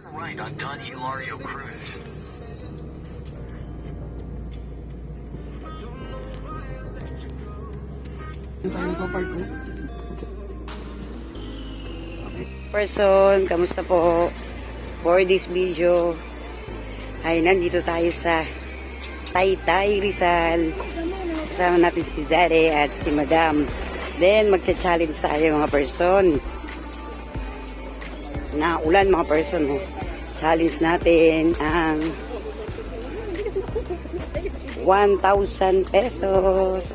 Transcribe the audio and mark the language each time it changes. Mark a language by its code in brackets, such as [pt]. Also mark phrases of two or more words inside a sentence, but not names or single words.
[en] tonight on Don Hilario Cruz. [tl] Person, kamusta po? [en] For this video [tl] ay nandito tayo sa Taytay, Rizal. Kasama natin si Daddy at si Madam. Then magcha-challenge tayo mga person. Na ulan mga person. Challenge natin ang 1,000 pesos.